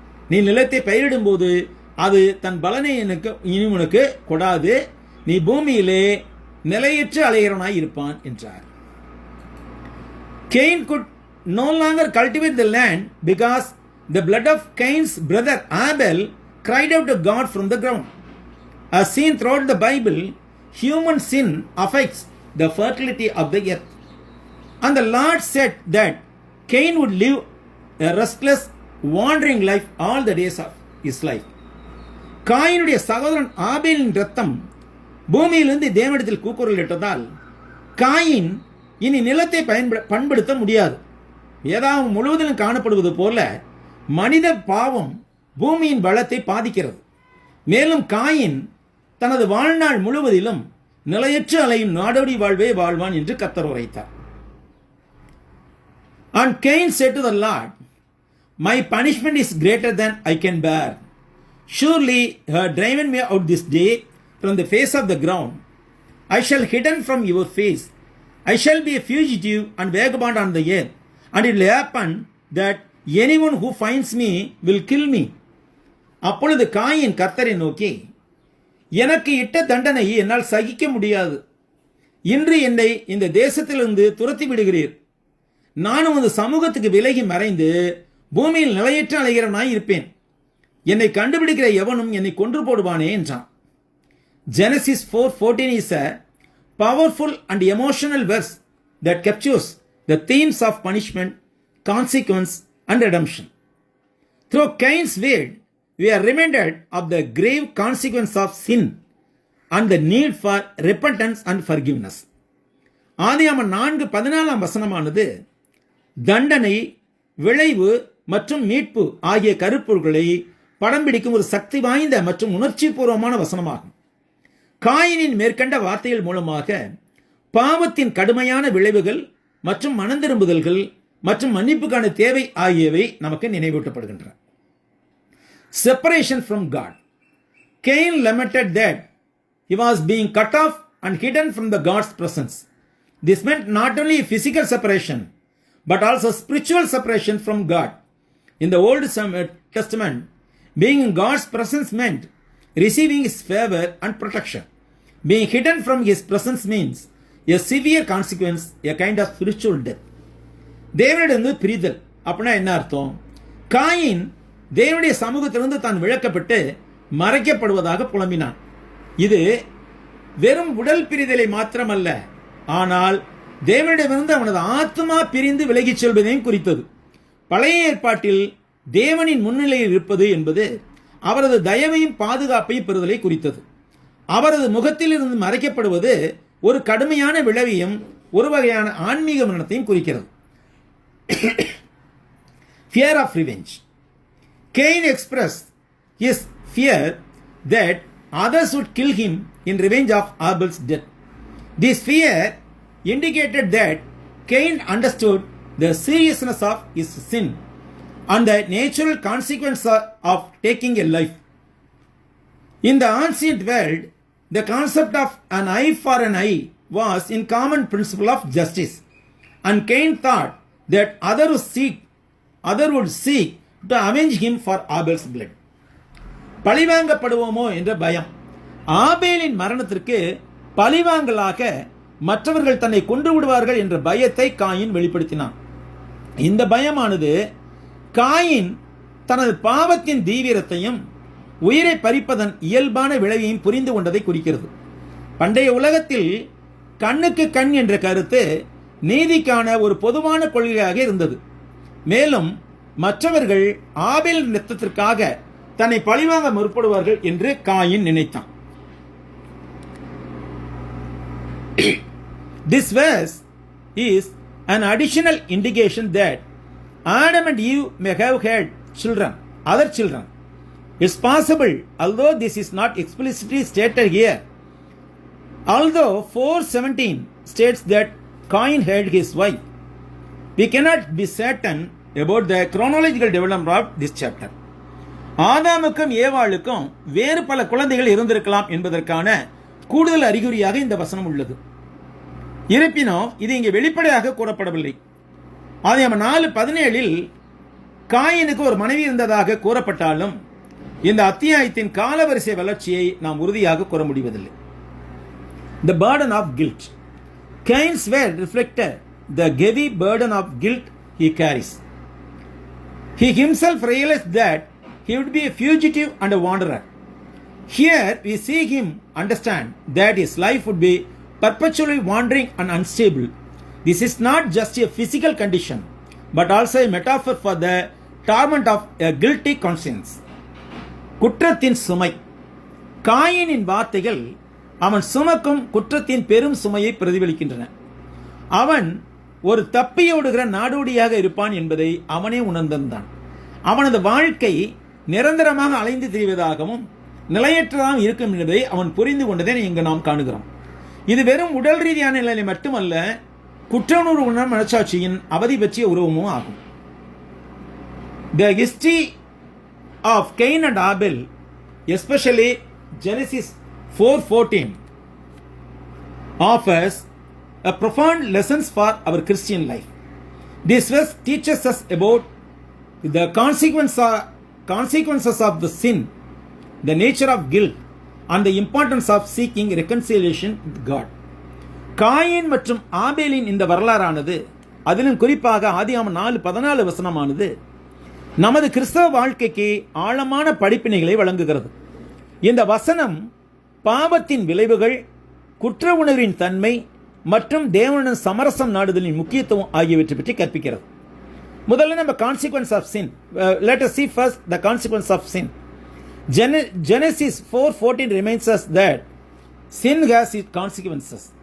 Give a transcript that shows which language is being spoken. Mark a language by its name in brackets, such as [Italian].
[Tamil] நீ நிலத்தை பயிரிடும் போது அது தன் பலனை இனி உனக்கு கொடாது. நீ பூமியிலே நிலையற்று அலைகிறவனாய் இருப்பான் என்றார். [English] Cain could no longer cultivate the land because the blood of Cain's brother Abel cried out to God from the ground. As seen throughout the Bible, human sin affects the fertility of the earth. And the Lord said that Cain would live a restless, wandering life all the days of his life. [Tamil] காயினுடைய சகோதரன் ஆபேலின் இரத்தம் பூமியிலிருந்து தேவனிடத்தில் கூக்குரலிட்டதால் coin இனி நிலத்தை பண்படுத்த முடியாது. வேதாகம் முழுவதிலும் காணப்படுவது போல மனித பாவம் பூமியின் வளத்தை பாதிக்கிறது. மேலும் காயின் தனது வாழ்நாள் முழுவதிலும் நிலையற்று அலையும் நாடோடி வாழ்வே வாழ்வான் என்று கர்த்தர் உரைத்தார். [English] And Cain said to the Lord, My punishment is greater than I can bear. Surely you have driven me out this day from the face of the ground. I shall hidden from your face. I shall be a fugitive and vagabond on the earth. And it will happen that anyone who finds me will kill me. [Tamil] அப்பொழுது coin கர்த்தரை நோக்கி, எனக்கு இட்ட தண்டனை என்னால் சகிக்க முடியாது. இன்று என்னை இந்த தேசத்திலிருந்து துரத்தி விடுகிறீர். நானும் அந்த சமூகத்துக்கு விலகி மறைந்து பூமியில் நிலையற்ற அலைகிறவனாய் இருப்பேன். என்னை கண்டுபிடிக்கிற எவனும் என்னை கொன்று போடுவானே என்றான். [English] Genesis 4:14 is a powerful and emotional verse that captures the themes of punishment, consequence, and redemption. Through Cain's word, we are reminded of the grave consequence of sin and the need for repentance and forgiveness. [Tamil] ஆதியாகமம் 4:14 வசனமானது தண்டனை, விளைவு மற்றும் மீட்பு ஆகிய கருப்பொருள்களை படம் பிடிக்கும் ஒரு சக்தி வாய்ந்த மற்றும் உணர்ச்சி பூர்வமான வசனமாகும். காயினின் மேற்கண்ட வார்த்தைகள் மூலமாக பாவத்தின் கடுமையான விளைவுகள் மற்றும் மனந்திரும்புதல்கள் மற்றும் மன்னிப்புக்கான தேவை ஆகியவை நமக்கு நினைவூட்டப்படுகின்றன. [English] Separation from God. Cain lamented that he was being cut off and hidden from the God's presence. This meant not only physical separation, but also spiritual separation from God. In the Old Testament, being in God's presence meant receiving His favor and protection. Being hidden from His presence means a severe consequence, a kind of spiritual death. [Tamil] தேவனிடந்து பிரிதல் அப்படின்னா என்ன அர்த்தம்? Coin தேவனுடைய சமூகத்திலிருந்து தான் விளக்கப்பட்டு மறைக்கப்படுவதாக புலம்பினான். இது வெறும் உடல் பிரிதலை மாத்திரமல்ல, ஆனால் தேவனிடமிருந்து அவனது ஆத்மா பிரிந்து விலகிச் செல்வதையும் குறித்தது. பழைய ஏற்பாட்டில் தேவனின் முன்னிலையில் இருப்பது என்பது அவரது தயவையும் பாதுகாப்பையும் பெறுதலை குறித்தது. அவரது முகத்தில் இருந்து மறைக்கப்படுவது ஒரு கடுமையான விளைவையும் ஒரு வகையான ஆன்மீக மரணத்தையும் குறிக்கிறது. [English] Fear of revenge. Cain expressed his fear that others would kill him in revenge of Abel's death. This fear indicated that Cain understood the seriousness of his sin and the natural consequence of taking a life. In the ancient world, the concept of an eye for an eye was in common principle of justice, and Cain thought that other would seek to avenge him for Abel's blood. [Tamil] பழிவாங்கப்படுவோமோ என்ற பயம். ஆபேலின் மரணத்திற்கு பழிவாங்கலாக மற்றவர்கள் தன்னை கொன்று விடுவார்கள் என்ற பயத்தை coin வெளிப்படுத்தினான். இந்த பயமானது காயின் தனது பாவத்தின் தீவிரத்தையும் உயிரை பறிப்பதன் இயல்பான விளைவையும் புரிந்து கொண்டதை குறிக்கிறது. பண்டைய உலகத்தில் கண்ணுக்கு கண் என்ற கருத்து நீதிக்கான ஒரு பொதுவான கொள்கையாக இருந்தது. மேலும் மற்றவர்கள் ஆபேல் இரத்தத்திற்காக தன்னை பழிவாங்க முற்படுவார்கள் என்று காயின் நினைத்தான். [English] This verse is an additional indication that Adam and Eve may have had other children. It's possible, although this is not explicitly stated here. Although 4:17 states that Cain had his wife, we cannot be certain about the chronological development of this chapter. [Tamil] ஆதாமுக்கும் ஏவாளுக்கும் வேறு பல குழந்தைகள் இருந்திருக்கலாம் என்பதற்கான கூடுதல் அறிகுறியாக இந்த வசனம் உள்ளது. இருப்பினும் இது இங்கே வெளிப்படையாக கூறப்படவில்லை. ஆதியாகமம் 4:17 காயினுக்கு ஒரு மனைவி இருந்ததாக கூறப்பட்டாலும் இந்த அத்தியாயத்தின் காலவரிசை வளர்ச்சியை நாம் உறுதியாக கூற முடிவதில்லை. [English] The burden of guilt. Cain's word reflected the heavy burden of guilt he carries. He himself realized that he would be a fugitive and a wanderer. Here we see him understand that his life would be perpetually wandering and unstable. This is not just a physical condition, but also a metaphor for the torment of a guilty conscience. [Tamil] குற்றத்தின் சுமை. காயினின் வார்த்தைகள் அவன் சுமக்கும் குற்றத்தின் பெரும் சுமையை பிரதிபலிக்கின்றன. அவன் ஒரு தப்பியோடுகிற நாடோடியாக இருப்பான் என்பதை அவனே உணர்ந்தான். அவனது வாழ்க்கை நிரந்தரமாக அலைந்து திரிவதாகவும் நிலையற்றதாக இருக்கும் என்பதை அவன் புரிந்து கொண்டதை இங்கு நாம் காணுகிறோம். இது வெறும் உடல் ரீதியான நிலை மட்டுமல்ல, குற்றவுணர்வு மனசாட்சியின் அவதி பற்றிய உருவமும் ஆகும். [English] The history of Cain and Abel, especially Genesis 4:14, offers a profound lessons for our Christian life. This verse teaches us about the consequences of the sin, the nature of guilt, and the importance of seeking reconciliation with God. [Tamil] Coin மற்றும் ஆபேலின் இந்த வரலாறானது, அதிலும் குறிப்பாக ஆதியாகமம் 4:14 வசனமானது நமது கிறிஸ்தவ வாழ்க்கைக்கு ஆழமான படிப்பினைகளை வழங்குகிறது. இந்த வசனம் பாவத்தின் விளைவுகள், குற்ற உணர்வின் தன்மை மற்றும் தேவனுடன் சமரசம் நாடுதலின் முக்கியத்துவம் ஆகியவற்றை பற்றி கற்பிக்கிறது. முதல்ல நம்ம [English] Consequence of sin. Let us see first the consequence of sin. Genesis 4:14 reminds us that sin has its consequences.